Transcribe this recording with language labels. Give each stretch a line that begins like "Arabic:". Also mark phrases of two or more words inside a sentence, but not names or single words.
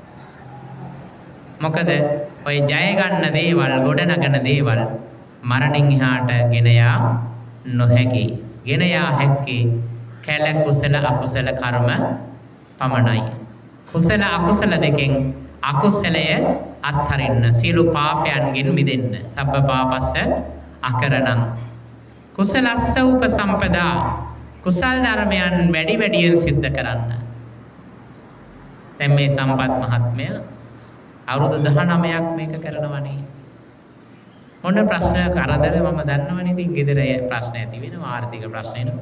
Sinhala: මොකද ඔය ජය ගන්න දේවල්, ගොඩනගන දේවල් මරණින් එහාට ගෙන යා නොහැකි. ගෙන යා හැක්කේ කැල කුසල අකුසල කර්ම පමණයි. කුසල අකුසල දෙකෙන් අකුසලය අත්හරින්න, සියලු පාපයන්ගෙන් මිදෙන්න.
Pali: සබ්බ පාපස්ස අකරණං කුසලස්ස උපසම්පදා.
Sinhala: කුසල් ධර්මයන් වැඩි වැඩියෙන් සිද්ධ කරන්න. දැන් මේ සම්පත් මහත්මය අවුරුදු 19ක් මේක කරනවනේ. මොන ප්‍රශ්න කරදර මම දන්නවනේ. ඉතින් ගෙදර ප්‍රශ්න ඇති වෙනවා, ආර්ථික ප්‍රශ්න එනවා.